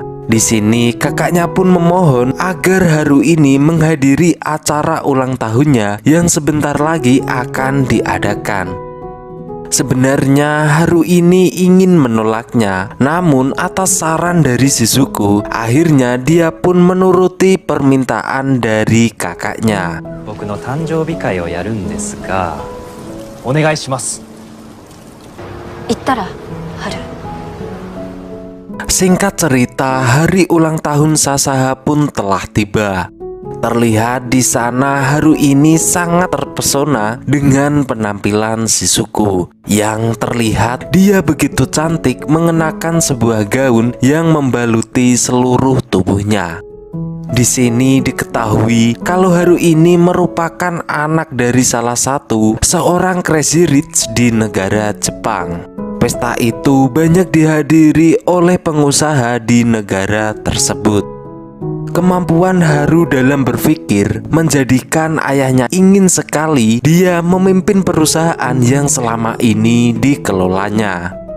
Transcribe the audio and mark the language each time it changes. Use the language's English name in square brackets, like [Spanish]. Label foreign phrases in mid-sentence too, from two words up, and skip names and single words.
[Indonesian] Di sini kakaknya pun memohon agar Haru ini menghadiri acara ulang tahunnya yang sebentar lagi akan diadakan. Sebenarnya Haru ini ingin menolaknya, namun atas saran dari Shizuku, akhirnya dia pun menuruti permintaan dari kakaknya. [Japanese] 僕の誕生日会をやるんですが、お願いします。行ったら、Haru. [Indonesian] Singkat cerita, hari ulang tahun Sasaha pun telah tiba. Terlihat di sana Haru ini sangat terpesona dengan penampilan Shizuku. Yang terlihat dia begitu cantik mengenakan sebuah gaun yang membaluti seluruh tubuhnya. Di sini diketahui kalau Haru ini merupakan anak dari salah satu seorang [English] crazy rich [Indonesian] di negara Jepang. Pesta itu banyak dihadiri oleh pengusaha di negara tersebut. Kemampuan Haru dalam berpikir menjadikan ayahnya ingin sekali dia memimpin perusahaan yang selama ini dikelolanya.